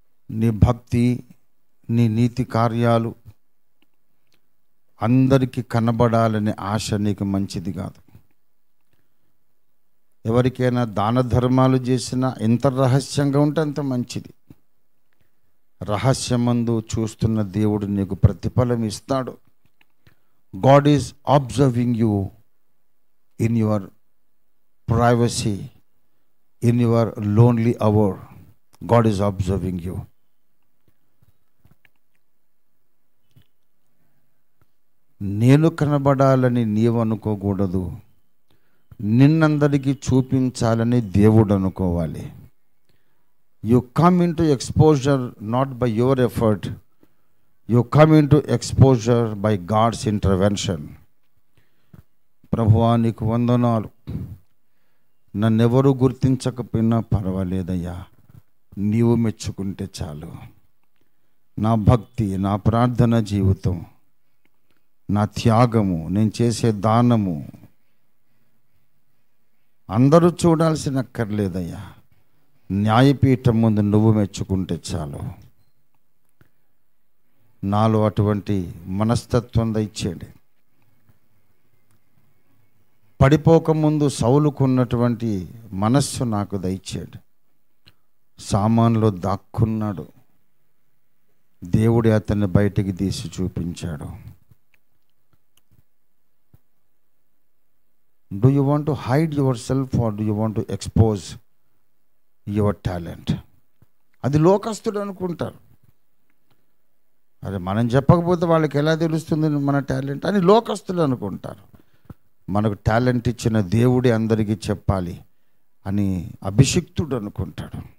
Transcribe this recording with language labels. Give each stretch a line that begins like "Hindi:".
Telugu: నీ భక్తి, నీ నీతి కార్యాలు అందరికీ కనబడాలనే ఆశ నీకు మంచిది కాదు. ఎవరికైనా దాన ధర్మాలు చేసినా ఎంత రహస్యంగా ఉంటే అంత మంచిది. రహస్యమందు చూస్తున్న దేవుడు నీకు ప్రతిఫలం ఇస్తాడు.
English: God is observing you in your privacy, in your lonely hour. God is observing you.
Telugu: నేను కనబడాలని నీవు అనుకోకూడదు, నిన్నందరికీ చూపించాలని దేవుడు అనుకోవాలి.
English: You come into exposure not by your effort. You come into exposure by God's intervention.
Telugu: ప్రభువా నీకు వందనాలు, నన్నెవరు గుర్తించకపోయినా పర్వాలేదయ్యా, నీవు మెచ్చుకుంటే చాలు. నా భక్తి, నా ప్రార్థన జీవితం, నా త్యాగము, నేను చేసే దానము అందరూ చూడాల్సిన అక్కర్లేదయ్యా, న్యాయపీఠం ముందు నువ్వు మెచ్చుకుంటే చాలు. నాలో అటువంటి మనస్తత్వం దయచేయండి. పడిపోకముందు సౌలుకున్నటువంటి మనస్సు నాకు దయచేయండి. సామాన్లో దాక్కున్నాడు, దేవుడే అతన్ని బయటికి తీసి చూపించాడు.
English: Do you want to hide yourself or do you want to expose your talent?
Telugu: అది లోకస్తుడు అనుకుంటారు. అరే మనం చెప్పకపోతే వాళ్ళకి ఎలా తెలుస్తుంది మన టాలెంట్ అని లోకస్తులు అనుకుంటారు. మనకు టాలెంట్ ఇచ్చిన దేవుడే అందరికీ చెప్పాలి అని అభిషిక్తుడు అనుకుంటాడు.